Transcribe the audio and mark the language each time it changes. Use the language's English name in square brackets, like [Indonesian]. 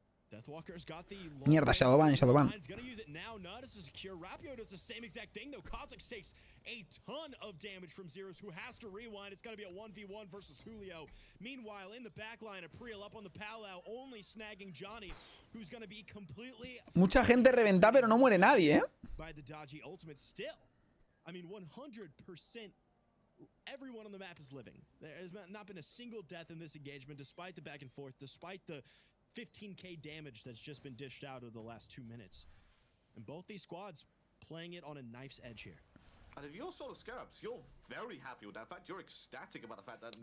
[Spanish] Mierda, Shadowban. [English] Gonna use it now, not to secure. Rapio does the same exact thing though. Kha'Zix takes a ton of damage from Zeros, who has to rewind. It's gonna be a 1v1 versus Julio. Meanwhile, in the backline, April up on the Palau, only snagging Johnny, who's gonna be completely... [Spanish] Mucha gente reventa, pero no muere nadie, ¿eh? [English] By the dodgy ultimate still. I mean, 100%. Everyone on the map is living. There has not been a single death in this engagement, despite the back and forth, despite the 15k damage that's just been dished out over the last 2 minutes. And both these squads playing it on a knife's edge here. And if you're Solar Scarabs, you're very happy with that. In fact, you're ecstatic about the fact that